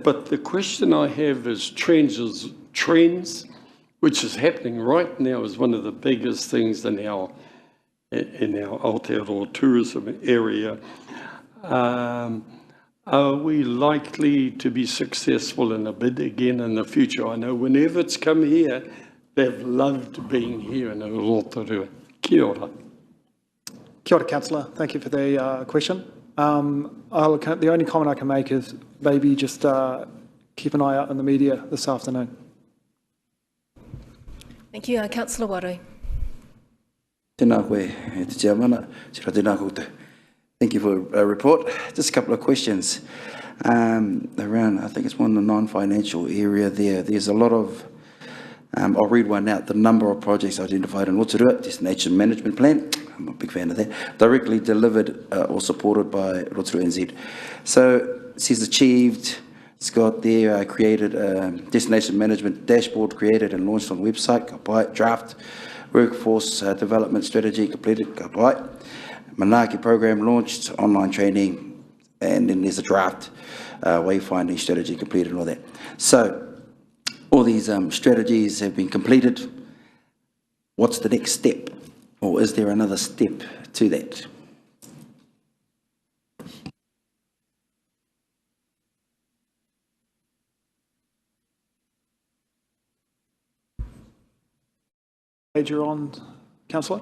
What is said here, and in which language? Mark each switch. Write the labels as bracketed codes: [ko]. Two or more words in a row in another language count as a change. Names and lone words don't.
[en] But the question I have is trends, which is happening right now, is one of the biggest things in our Aotearoa tourism area. Are we likely to be successful in a bid again in the future? I know whenever it's come here, they've loved being here in Rotorua. [mi] Kia ora. Kia ora, [en] Councillor. Thank you for the question. The only comment I can make is maybe just keep an eye out in the media this afternoon. Thank you. Councillor Waru. [mi] Tēnā koe, te chairmana, tēnā koutou. [en] Thank you for a report. Just a couple of questions around, I think it's one in the non-financial area there. There's a lot of, I'll read one out, the number of projects identified in Rotorua, Destination Management Plan, I'm a big fan of that, directly delivered or supported by Rotorua NZ. So it says achieved, it's got there, created a Destination Management Dashboard created and launched on the website, [mi] ka pai, [en] draft, workforce development strategy completed, [mi] ka pai. [en] Manaki program launched, online training, and then there's a draft wayfinding strategy completed and all that. So all these strategies have been completed. What's the next step? Or is there another step to that? You're on, Councillor?